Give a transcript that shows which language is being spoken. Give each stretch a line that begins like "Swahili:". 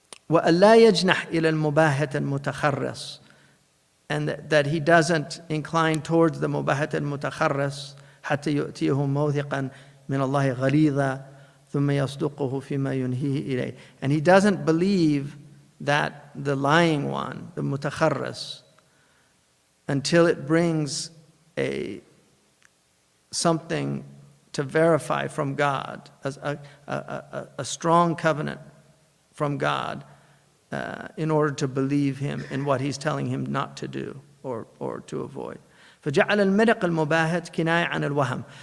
Arabic: وَأَلَّا يَجْنَحْ إِلَى الْمُبَاهَةِ الْمُتَخَرِّصِ,
English: and that he doesn't incline towards the mubahat al-mutakharris
Arabic: حتى يؤتيه موثقا من الله غليظا ثم يصدقه فيما ينهيه إليه.
English: And he doesn't believe that the lying one, the mutakharris, until it brings something to verify from God, a strong covenant from God, in order to believe him in what he's telling him not to do or to avoid.
Arabic: فجعل الملك المباهت كناية عن الوهم.